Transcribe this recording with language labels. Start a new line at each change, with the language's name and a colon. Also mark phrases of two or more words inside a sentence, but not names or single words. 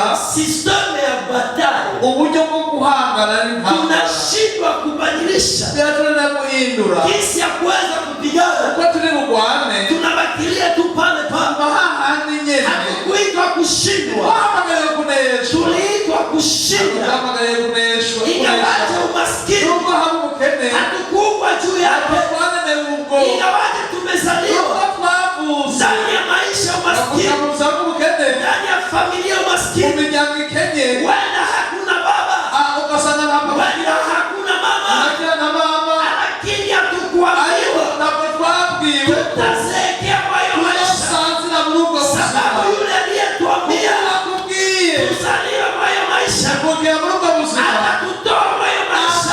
Swahili: systeme ya batali,
Rundi: uburyo bwo guhangana n'intambara,
Swahili: tunashindwa kubadilisha
Rundi: tunaenda guhindura
Swahili: kisi ya kuweza kupigana,
Rundi: uko turi bugwane,
Swahili: tunabakilia tu pale pale.
Rundi: hahandi nyene.
Swahili: Hatukuitwa kushindwa,
Rundi: Wahamagariwe kuneshwa,
Swahili: tuliitwa kushinda.
Rundi: wahamagariwe kuneshwa.
Swahili: Ingawaje umaskini,
Rundi: nubwo haba ubukene,
Swahili: hatukuumbwa juu yake. Ingawaje tumezaliwa ndani ya maisha umaskini, ndani ya familia umaskini, wala hakuna baba, wala hakuna mama, lakini hatukuambiwa tutazeekea kwa hiyo maisha, sababu yule aliyetuambia tuzaliwe kwa hiyo maisha atatutoa kwa hiyo maisha.